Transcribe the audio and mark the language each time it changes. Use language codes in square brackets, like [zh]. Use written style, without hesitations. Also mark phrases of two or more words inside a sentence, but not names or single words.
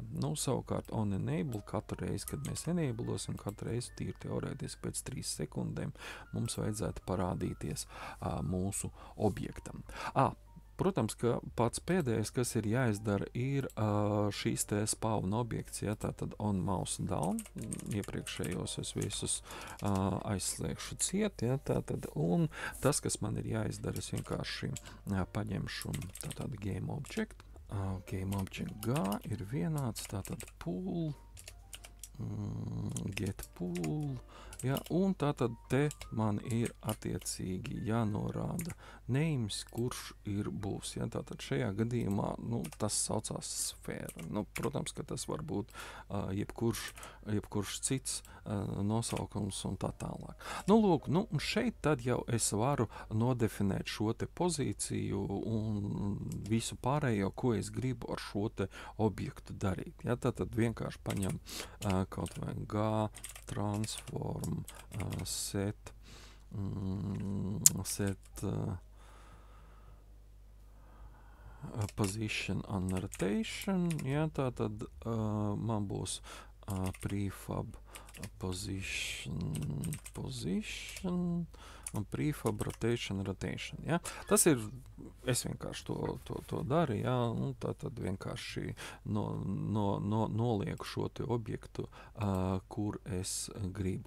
[lv] Savukārt onEnable katru reizi, kad mēs enablosim, katru reizi tīri teorētiski pēc 3 sekundēm mums vajadzētu parādīties mūsu objektam. Protams, ka pats pēdējais, kas ir jāizdara, ir šīs te [en] spawn objekts, [lv] ja, tātad [en] on mouse down, [lv] iepriekšējos es visus aizslēgšu ciet, ja, tātad, un tas, kas man ir jāizdara, es vienkārši paņemšu tātad [en] game object, game object G [lv] ir vienāds, tātad pool, [en] get pool, [lv] ja, un tātad te man ir attiecīgi jānorāda names, kurš ir būs, ja, tātad šajā gadījumā, tas saucās sfēra. Protams, ka tas var būt jebkurš cits nosaukums un tā tālāk. Lūk, un šeit tad jau es varu nodefinēt šo te pozīciju un visu pārējo, ko es gribu ar šo te objektu darīt. Ja, tātad vienkārši paņem kaut vai [en] G transform set position and rotation, [lv] ja, tātad man būs [en] prefab position [lv] un [en] prefab rotation, [lv] ja. Tas ir, es vienkārši to daru, ja, un tātad vienkārši nolieku šo te objektu, kur es gribu.